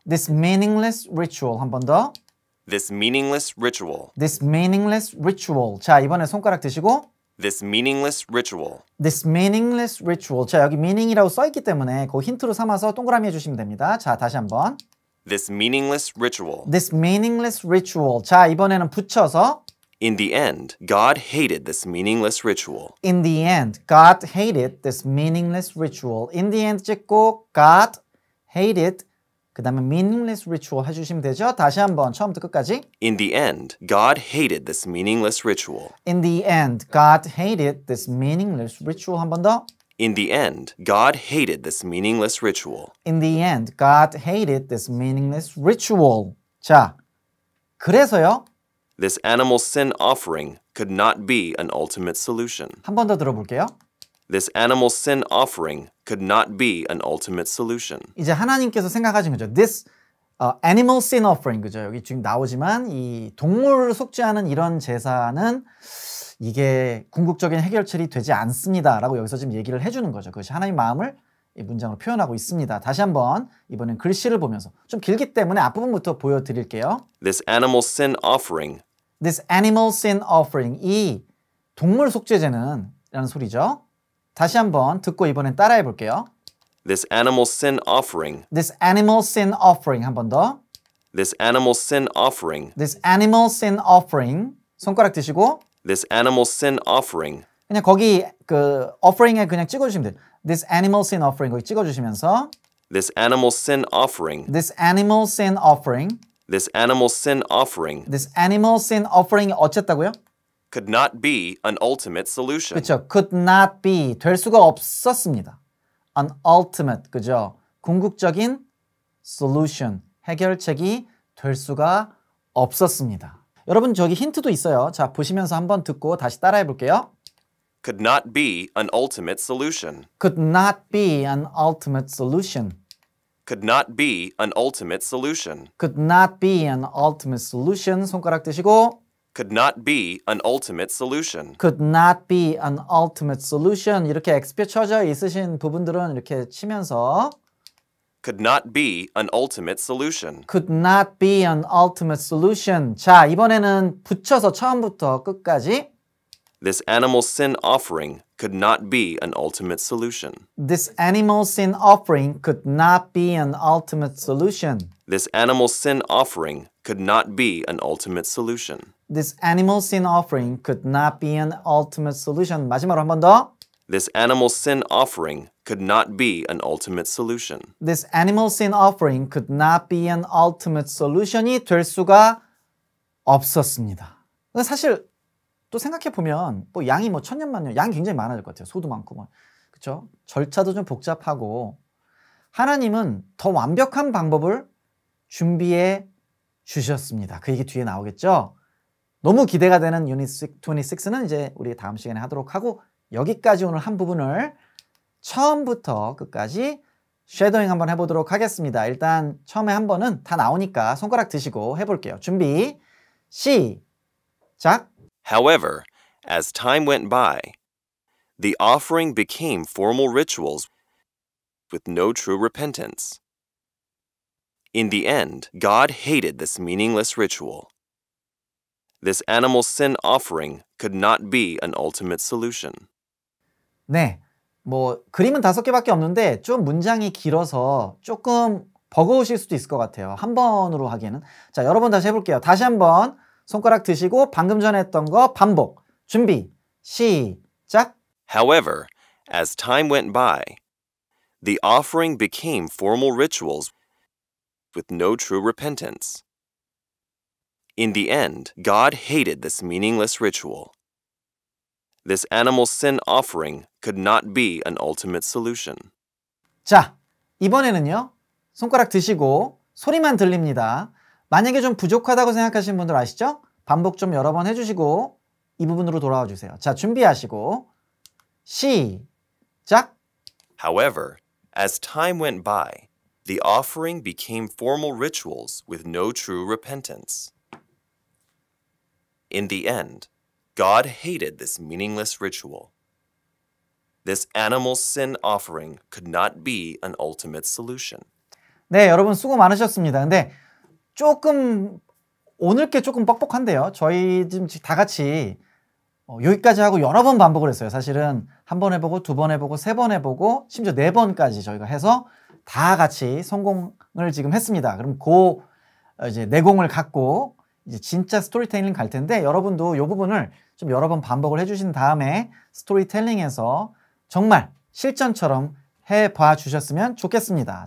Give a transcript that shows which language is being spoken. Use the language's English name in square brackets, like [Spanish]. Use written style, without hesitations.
[English] This meaningless ritual. [Korean] 한 번 더. [English] This meaningless ritual. This meaningless ritual. [Korean] 자, 이번에 손가락 드시고 [English] This meaningless ritual. This meaningless ritual. [Korean] 자, 여기 meaning이라고 써있기 때문에 그 힌트로 삼아서 동그라미 해주시면 됩니다. 자, 다시 한번. [English] this meaningless ritual. This meaningless ritual. [Korean] 자, 이번에는 붙여서 [English] In the end, God hated this meaningless ritual. In the end, God hated this meaningless ritual. In the end [Korean] 찍고 [English] God hated [Korean] 그 다음에 [English] meaningless ritual [Korean] 해주시면 되죠. 다시 한번 처음부터 끝까지. [English] In the end, God hated this meaningless ritual. In the end, God hated this meaningless ritual. [Korean] 한 번 더. [English] In the end, God hated this meaningless ritual. In the end, God hated this meaningless ritual. [Korean] 자, 그래서요. [English] This animal sin offering could not be an ultimate solution. [Korean] 한 번 더 들어볼게요. [English] This animal sin offering could not be an ultimate solution. [Korean] 이제 하나님께서 생각하신 거죠. [English] This animal sin offering, [Korean] 그죠? 여기 지금 나오지만 이 동물을 속죄하는 이런 제사는 이게 궁극적인 해결책이 되지 않습니다. 라고 여기서 지금 얘기를 해주는 거죠. 그것이 하나님의 마음을 이 문장으로 표현하고 있습니다. 다시 한번 이번엔 글씨를 보면서 좀 길기 때문에 앞부분부터 보여드릴게요. [English] This animal sin offering. This animal sin offering. [Korean] 이 동물 속죄제는 라는 소리죠. 다시 한번 듣고 이번엔 따라해 볼게요. [English] This animal sin offering. This animal sin offering. [Korean] 한 번 더. [English] This animal sin offering. This animal sin offering. [Korean] 손가락 드시고. [English] This animal sin offering. [Korean] 그냥 거기 그 offering에 그냥 찍어주시면 돼요. [English] This animal sin offering [Korean] 거기 찍어주시면서 [English] This animal sin offering. This animal sin offering. This animal sin offering. This animal sin offering이 [Korean] 어쨌다고요? [English] Could not be an ultimate solution. [Korean] 그렇죠. [English] Could not be. [Korean] 될 수가 없었습니다. [English] An ultimate. [Korean] 그죠? 궁극적인 solution. 해결책이 될 수가 없었습니다. 여러분 저기 힌트도 있어요. 자, 보시면서 한번 듣고 다시 따라해 볼게요. [English] Could not be an ultimate solution. Could not be an ultimate solution. Could not be an ultimate solution. Could not be an ultimate solution. [Korean] 손가락 드시고 [English] Could not be an ultimate solution. Could not be an ultimate solution. [Korean] 이렇게 X표 쳐져 있으신 부분들은 이렇게 치면서 [English] Could not be an ultimate solution. Could not be an ultimate solution. [Korean] 자, 이번에는 붙여서 처음부터 끝까지 [English] This animal sin offering could not be an ultimate solution. This animal sin offering could not be an ultimate solution. This animal sin offering could not be an ultimate solution. This animal sin offering could not be an ultimate solution. [Korean] 마지막으로 한 번 더. [English] This animal sin offering could not be an ultimate solution. This animal sin offering could not be an ultimate solution이 [Korean] 될 수가 없었습니다. 사실 또 생각해보면 뭐 양이 뭐 천년만년 양이 굉장히 많아질 것 같아요. 소도 많고 뭐. 그렇죠? 절차도 좀 복잡하고 하나님은 더 완벽한 방법을 준비해 주셨습니다. 그 얘기 뒤에 나오겠죠? 너무 기대가 되는 유닛 26는 이제 우리 다음 시간에 하도록 하고 여기까지 오늘 한 부분을 처음부터 끝까지 쉐도잉 한번 해보도록 하겠습니다. 일단 처음에 한 번은 다 나오니까 손가락 드시고 해볼게요. 준비 시작. [English] However, as time went by, the offering became formal rituals with no true repentance. In the end, God hated this meaningless ritual. This animal sin offering could not be an ultimate solution. [Korean] 네, 뭐 그림은 5개밖에 없는데 좀 문장이 길어서 조금 버거우실 수도 있을 것 같아요. 한 번으로 하기에는. 자, 여러 번 다시 해볼게요. 다시 한번 손가락 드시고 방금 전에 했던 거 반복. 준비, 시작. [English] However, as time went by, the offering became formal rituals with no true repentance. In the end, God hated this meaningless ritual. This animal sin offering could not be an ultimate solution. [Korean] 자, 이번에는요. 손가락 드시고 소리만 들립니다. 만약에 좀 부족하다고 생각하시는 분들 아시죠? 반복 좀 여러 번 해주시고 이 부분으로 돌아와 주세요. 자, 준비하시고 시작. [English] However, as time went by, the offering became formal rituals with no true repentance. In the end, God hated this meaningless ritual. This animal sin offering could not be an ultimate solution. [Korean] 네, 여러분 수고 많으셨습니다. 근데 조금 오늘 게 조금 뻑뻑한데요. 저희 지금 다 같이 여기까지 하고 여러 번 반복을 했어요. 사실은 한 번 해보고 두 번 해보고 세 번 해보고 심지어 4번까지 저희가 해서 다 같이 성공을 지금 했습니다. 그럼 그 이제 내공을 갖고 이제 진짜 스토리텔링 갈 텐데, 여러분도 이 부분을 좀 여러 번 반복을 해주신 다음에 스토리텔링에서 정말 실전처럼 해봐 주셨으면 좋겠습니다.